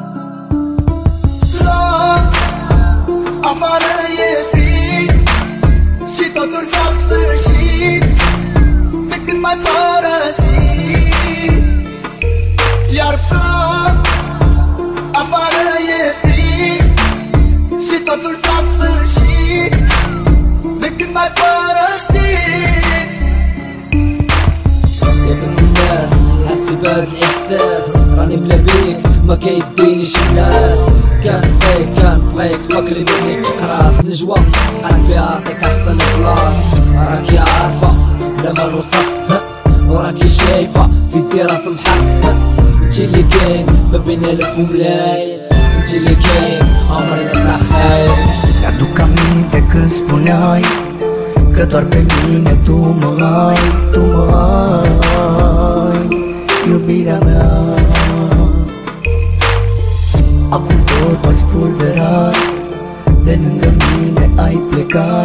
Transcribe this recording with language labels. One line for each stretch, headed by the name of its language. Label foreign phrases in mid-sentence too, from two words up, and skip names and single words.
Romanian: La afară e frig și totul s-a sfârșit de când m-ai părăsit. Iar ploc, afară e frig și totul s-a sfârșit de când m-ai părăsit.
Arabic: يا بنت الناس حس بهاد الإحساس راني بلا بيك ما كيدينيش الناس كان بغيك فكري مني تقراص نجوى قلبي عطيك أحسن إخلاص راكي عارفة بلا ما نوصف وراكي شايفة في الدراسة محط انتي اللي كاين ما بين ألف وملايين انتي اللي كاين عمري ما خايف.
Romanian: Mi-aduc aminte când spuneai că doar pe mine tu mă ai, iubirea mea. Acum totul ai spulberat, de lângă mine ai plecat.